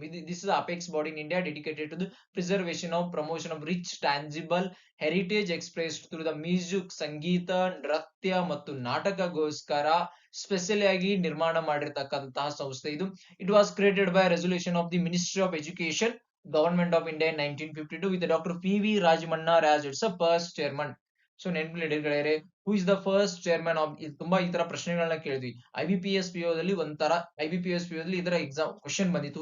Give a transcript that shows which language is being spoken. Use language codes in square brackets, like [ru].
[en] this is apex body in India dedicated to the preservation of promotion of rich tangible heritage expressed through the music, [kn] ಸಂಗೀತ, ನೃತ್ಯ ಮತ್ತು ನಾಟಕಗೋಸ್ಕರ specially ಆಗಿ ನಿರ್ಮಾಣ ಮಾಡಿರ್ತಕ್ಕಂತಹ ಸಂಸ್ಥೆ ಇದು. [en] It was created by resolution of the ministry of education, government of India in 1952 with Dr. PV Rajmanna as its first chairman. [kn] So ನೆನಪಿಡಿಗಳೇ, [en] who is the first chairman of, [kn] ತುಂಬಾ ಈ ತರ ಪ್ರಶ್ನೆಗಳನ್ನ ಕೇಳಿದ್ವಿ. IBPS PO ದಲ್ಲಿ ಇದರ exam question ಬಂದಿತ್ತು.